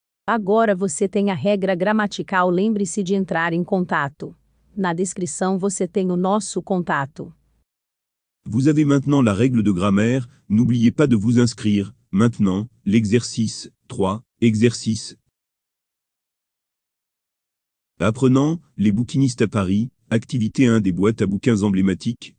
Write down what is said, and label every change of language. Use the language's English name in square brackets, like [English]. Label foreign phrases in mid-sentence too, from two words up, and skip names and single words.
[Portuguese] Agora você tem a regra gramatical, lembre-se de entrar em contato. Na descrição você tem o nosso contato. [French] Vous avez maintenant la règle de grammaire, n'oubliez pas de vous inscrire. Maintenant, l'exercice 3, exercice. Apprenant, les bouquinistes à Paris, activité 1 des boîtes à bouquins emblématiques.